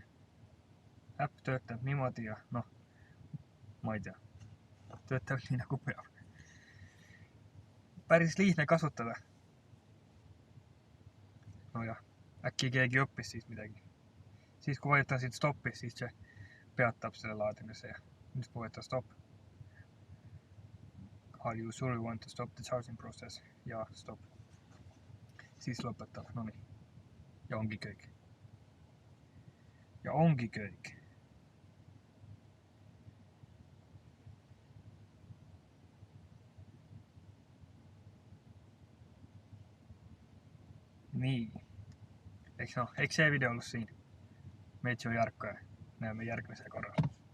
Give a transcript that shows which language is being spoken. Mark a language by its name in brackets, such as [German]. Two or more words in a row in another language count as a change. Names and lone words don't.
[Estonian] Äpp töötab niimoodi ja noh, ma ei tea, töötab nii nagu peab. Päris lihtne kasutada. No jah, äkki keegi õppis siis midagi. Siis kui vajutan siit stoppi, siis see peatab selle laadimise ja nüüd kui vajutan stopp. [English] Are you sure you want to stop the charging process? [Estonian] Ja stop. Siis lõpetab, no nii. Ja ongi kõik. Nii. Eks see video ollut siin. [Finnish] Meitsi on Jarkko ja näemme järgmisellä korralla.